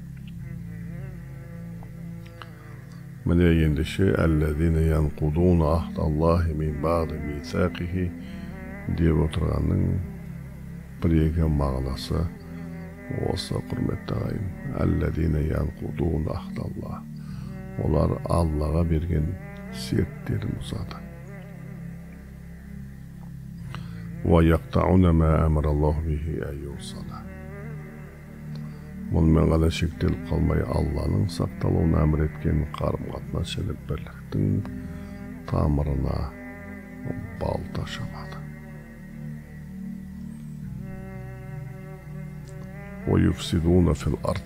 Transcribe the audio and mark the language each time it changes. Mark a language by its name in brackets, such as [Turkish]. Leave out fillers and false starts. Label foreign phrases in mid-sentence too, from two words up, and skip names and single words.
[Kazakh] Міне ендеше [Arabic] الذين ينقضون عهد الله من بعد ميثاقه [Kazakh] деп отырғанның бір-екі мағынасы осы, құрметті ағайын. [Arabic] الذين ينقضون عهد الله. [Kazakh] Олар Аллаға берген серттерін бұзады. [Arabic] ويقطعون ما أمر الله به أن يوصل. [Kazakh] Мұнымен ғана шектеліп қалмай, Алланың сақталуын әмір еткен қарым-қатынас және бірліктің тамырына балта шабады. [Arabic] ويفسدون في الأرض.